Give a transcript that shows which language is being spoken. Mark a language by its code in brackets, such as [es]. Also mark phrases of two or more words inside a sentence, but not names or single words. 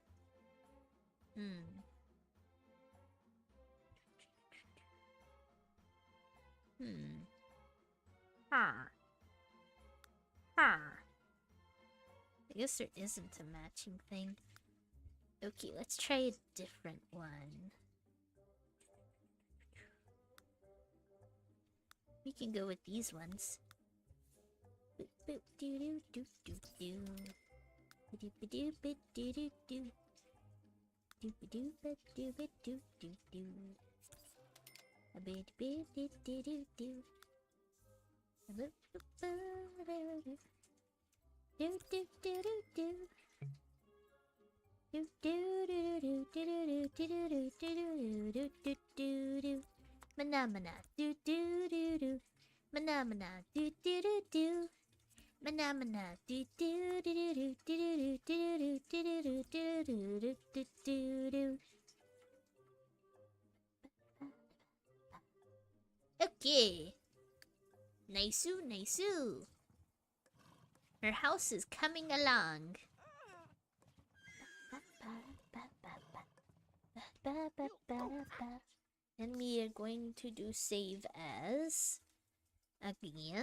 [en] I guess there isn't a matching thing. Okay, let's try a different one. We can go with these ones. Boop boop doo doo doo doo doo. Ba doo ba doo ba doo doo doo. Doo ba doo ba doo ba doo doo doo. A ba doo ba doo doo doo doo. A boop boop ba doo doo. Do do do do do. Do do do do do do do do do do do do do. Mana do do do do. Mana do do do do. Mana do do do do do do do do do do do do do do. Okay. Nice-oo, nice-oo. Her house is coming along. And we are going to do save as again.